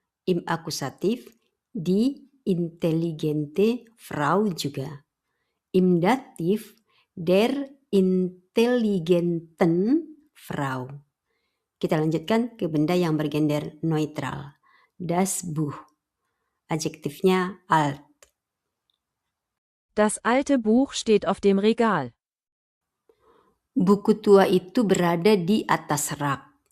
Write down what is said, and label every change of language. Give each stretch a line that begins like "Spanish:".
German: Im akusatif die intelligente Frau juga. Im datif der intelligenten Frau.
Indonesian: Kita lanjutkan ke benda yang bergender neutral.
German: Das Buch. Adjektifnya alt. Das alte Buch steht auf dem Regal.
Indonesian: Buku tua itu berada di atas rak.